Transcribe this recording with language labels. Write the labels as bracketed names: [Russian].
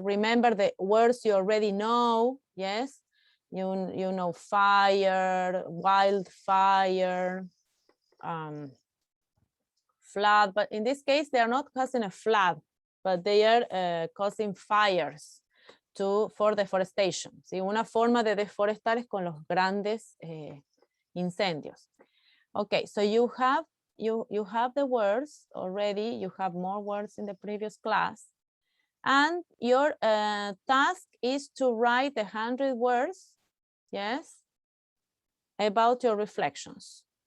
[English] Remember the words you already know. Yes. You know fire, wildfire, flood, but in this case they are not causing a flood, but they are causing fires for deforestation. [Spanish] ¿Sí? Una forma de deforestar es con los grandes incendios. [English] Okay, so you have the words already. You have more words in the previous class, and your task is to write 100 words. Yes, about your reflections.